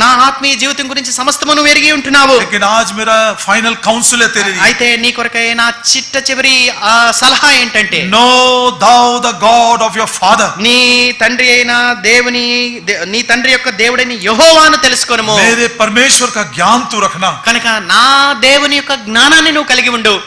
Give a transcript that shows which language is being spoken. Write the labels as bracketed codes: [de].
[te] నా ఆత్మీయ జీవితం గురించి సమస్తము నువ్వు ఎరిగి ఉంటున్నావు. [hi] लेकिन आज मेरा फाइनल काउंसिल है तेरे लिए. [te] అయితే నీ కొరకై నా చిట్ట చివరి సలహా ఏంటంటే, [en] Know thou the God of your father. [te] నీ తండ్రి అయిన నీ తండ్రి యొక్క దేవుడైన యెహోవాను తెలుసుకొనుము. [hi] मेरे परमेश्वर का ज्ञान तू रखना. [te] కనుక నా దేవుని యొక్క జ్ఞానాన్ని నువ్వు కలిగి ఉండు.